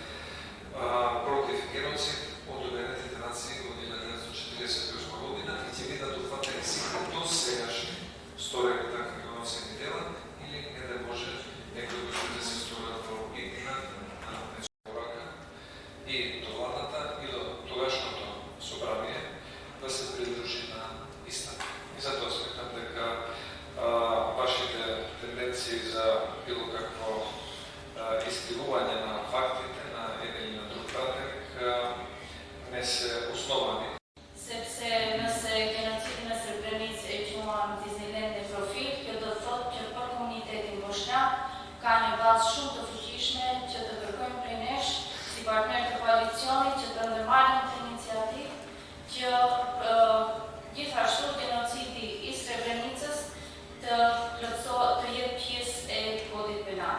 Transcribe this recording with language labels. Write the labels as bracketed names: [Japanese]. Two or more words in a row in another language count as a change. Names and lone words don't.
[Macedonian] против геноцид од Обединетите нации од 1948 година и ќе бидат опфатени сите досегашни сторени такви геноцидни дела или не да може некој кој ќе се сторат во иднина на порака и до владата и до тогашното собрание да се придружи на истата. И затоа сметам дека вашите тенденции за било какво искривување на фактите на еден или на друг пратеник не се основани. [Albanian] Sepse nëse genocidi në Srebrenicë e quan dizajnen në profil, kjo do të thotë që për komunitetin bosnjak ka një bazë shumë të fuqishme që të kërkojmë prej nesh si partner të koalicionit që të ndërmarrim të iniciativë që gjithashtu genocidi i Srebrenicës të jetë pjesë e kodit penal.